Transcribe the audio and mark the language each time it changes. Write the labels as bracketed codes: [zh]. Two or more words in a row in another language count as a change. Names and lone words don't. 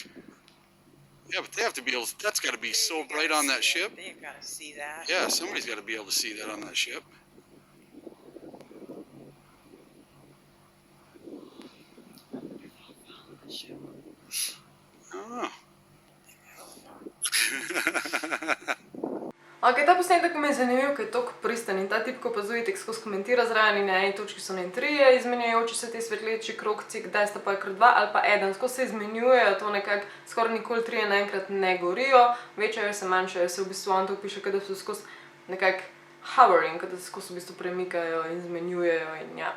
[en] Yeah, but they have to be able to, that's got to be so bright on that ship. They've got to see that. Yeah, somebody's got to be able to see that on that ship. I don't know. [sl] Ok, ta posnetek mi je zanimiv, ker je toliko pristen in ta tip, ko opazujete, skozi komentira zraven in na eni točki so trije izmenjujoči se ti svetleči krogci, kdaj sta pa kar dva ali pa eden, skozi se izmenjujejo, to nekako skoraj nikoli trije naenkrat ne gorijo, večajo se, manjšajo se, v bistvu on to piše, da so skozi nekako hovering, da se skozi v bistvu premikajo in izmenjujejo in ja.